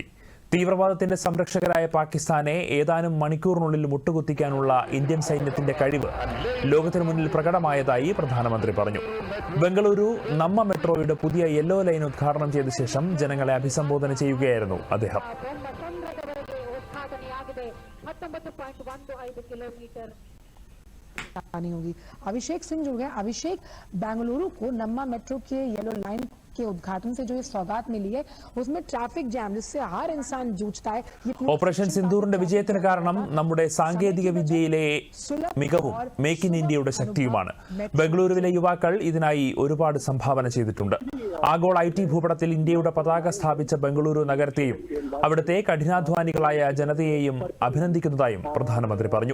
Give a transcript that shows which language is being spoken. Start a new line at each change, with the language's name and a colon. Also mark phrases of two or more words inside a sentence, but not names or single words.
Malayalam: തീവ്രവാദത്തിന്റെ സംരക്ഷകരായ പാകിസ്ഥാനെ ഏതാനും മണിക്കൂറിനുള്ളിൽ മുട്ടുകുത്തിക്കാനുള്ള ഇന്ത്യൻ സൈന്യത്തിന്റെ കഴിവ് ലോകത്തിനു മുന്നിൽ പ്രകടമായതായി പ്രധാനമന്ത്രി പറഞ്ഞു. ബംഗളൂരു നമ്മ മെട്രോയുടെ പുതിയ യെല്ലോ ലൈൻ ഉദ്ഘാടനം ചെയ്ത ശേഷം ജനങ്ങളെ അഭിസംബോധന ചെയ്യുകയായിരുന്നു അദ്ദേഹം.
Hindi: नहीं होगी। अभिषेक सिंह जो है, अभिषेक बेंगलुरु को नम्मा मेट्रो के येलो लाइन के उद्घाटन से जो ये सौगात मिली है, उसमें ट्रैफिक जैम जिससे हर इंसान जूझता है।
Malayalam: ഓപ്പറേഷൻ സിന്ദൂറിന്റെ വിജയത്തിന് കാരണം നമ്മുടെ സാങ്കേതിക വിദ്യയിലെ മികവും മേക്ക് ഇൻ ഇന്ത്യയുടെ ശക്തിയുമാണ്. ബംഗളൂരുവിലെ യുവാക്കൾ ഇതിനായി ഒരുപാട് സംഭാവന ചെയ്തിട്ടുണ്ട്. ആഗോള IT ഭൂപടത്തിൽ ഇന്ത്യയുടെ പതാക സ്ഥാപിച്ച ബംഗളൂരു നഗരത്തെയും അവിടുത്തെ കഠിനാധ്വാനികളായ ജനതയെയും അഭിനന്ദിക്കുന്നതായും പ്രധാനമന്ത്രി പറഞ്ഞു.